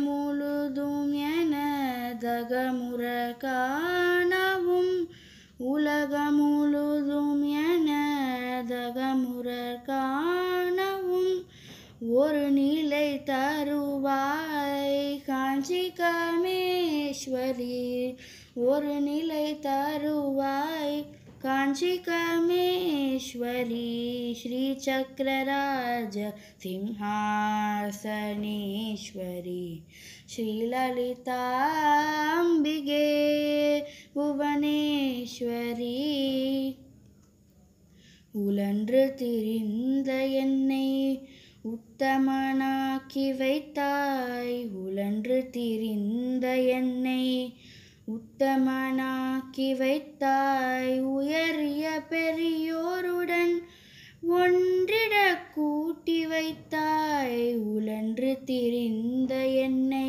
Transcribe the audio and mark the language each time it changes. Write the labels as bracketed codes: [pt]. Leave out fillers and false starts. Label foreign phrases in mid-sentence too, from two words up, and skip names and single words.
[ta] முழுதும் எனதகமுற காணவும் உலகம் முழுதும் எனதகமுற காணவும் ஒரு நிலை தருவாய் காஞ்சி காமேஸ்வரி ஒரு நிலை தருவாய் कांची कामेश्वरी [sa] श्रीचक्रराजसिंहासनेश्वरी श्रीललिताम्बिके भुवनेश्वरी [ta] உழன்று திரிந்த என்னை உத்தமனாக்கி வைத்தாய் உழன்று திரிந்த என்னை உத்தமனாக்கி வைத்தாய் உயரிய பெரியோருடன் ஒன்றிட கூட்டி வைத்தாய் உழன்று திரிந்த என்னை